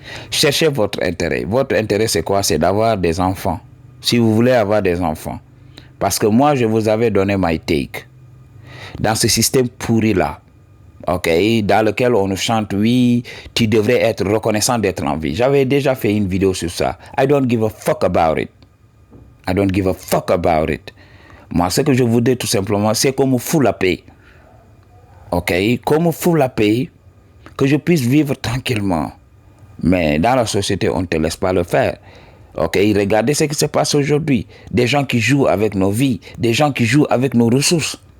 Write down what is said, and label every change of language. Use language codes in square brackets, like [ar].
[fr] Cherchez votre intérêt. Votre intérêt, c'est quoi? C'est d'avoir des enfants. Si vous voulez avoir des enfants. Parce que moi, je vous avais donné [en] my take. [fr] Dans ce système pourri-là, ok, dans lequel on nous chante, oui, tu devrais être reconnaissant d'être en vie. J'avais déjà fait une vidéo sur ça. [en] I don't give a fuck about it. I don't give a fuck about it. [fr] Moi, ce que je voudrais tout simplement, c'est qu'on me fout la paix. Ok, qu'on me fout la paix, que je puisse vivre tranquillement. Mais dans la société, on ne te laisse pas le faire. Ok, regardez ce qui se passe aujourd'hui. Des gens qui jouent avec nos vies, des gens qui jouent avec nos ressources.